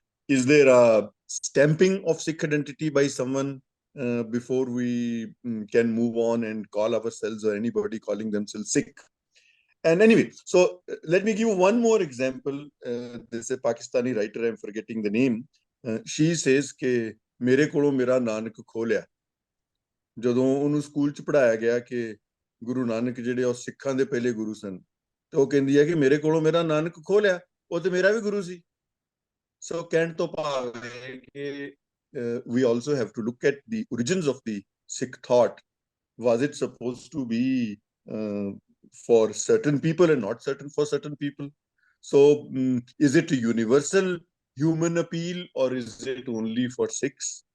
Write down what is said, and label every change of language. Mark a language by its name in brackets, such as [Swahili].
[English] Is there a stamping of Sikh identity by someone before we can move on and call ourselves or anybody calling themselves Sikh? And anyway, so let me give you one more example. There's a Pakistani writer, I'm forgetting the name. She says [Punjabi] ਕਿ ਮੇਰੇ ਕੋਲੋਂ ਮੇਰਾ ਨਾਨਕ ਖੋਲਿਆ। ਜਦੋਂ ਉਹਨੂੰ school 'ਚ ਪੜ੍ਹਾਇਆ ਗਿਆ ਕਿ ਗੁਰੂ ਨਾਨਕ ਜਿਹੜੇ ਉਹ ਸਿੱਖਾਂ ਦੇ ਪਹਿਲੇ ਗੁਰੂ ਸਨ, ਤੇ ਉਹ ਕਹਿੰਦੀ ਹੈ ਕਿ ਮੇਰੇ ਕੋਲੋਂ ਮੇਰਾ ਨਾਨਕ ਖੋਲਿਆ, ਉਹ ਤੇ ਮੇਰਾ ਵੀ ਗੁਰੂ ਸੀ। [English] So [Punjabi] ਕਹਿਣ ਤੋਂ ਭਾਵ ਹੈ ਕਿ [English] we also have to look at the origins of the Sikh thought. Was it supposed to be for certain people and not for certain people? So is it a universal human appeal, or is it only for Sikhs?